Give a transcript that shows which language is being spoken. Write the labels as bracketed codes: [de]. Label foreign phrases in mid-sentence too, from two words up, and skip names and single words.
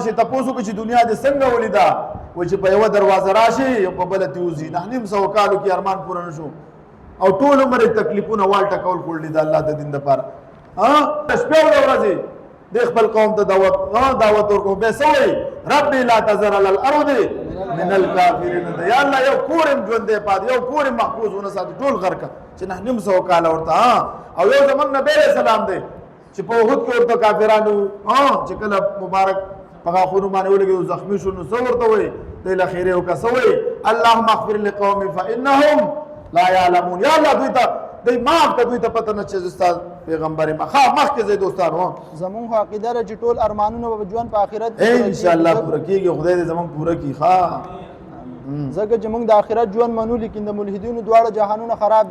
[ps] چې تپوس وکړي چې دنیا دې څنګه ولیده وایي چې په یوه دروازه راشي او په بله تې وځي 900 کالو کې ارمان پوره نه شو او ټول عمر یې تکلیفونه والټه کول کړي د الله د دین دپاره شپې او ورځې د خپل قوم ته دعوت ورکړو بیا څه وایي [ar] ربي لا تذر علی الارض من الکافرین [ps] یا الله یو کور یې ژوندی پاتې یو کور یې محفوظ ونه ساتي ټول غر کړه چې 900 کاله ورته او یو زمونږ نبی علیه السلام دی چې په احد کې ورته کافرانو چې کله مبارک په غاښونو باندې ولګېدو زخمي شو نو څه ورته وایي دی له خیرې وکړه څه وایي [ar] اللهم اغفر لقومي فانهم لا يعلمون [ps] یا الله دوی ته دوی معاف کړه دوی ته پته نه چې زه ستا پیغمبر یم مخکې ځئ دوستانو زمونږ عقیده ده چې ټول ارمانونه به ژوند په آخرت انشاءالله پوره کېږي خدای دې زمونږ پوره کړي ځکه چې موږ د آخرت ژوند منو لیکن د ملحدینو دواړه جهانونه خراب دي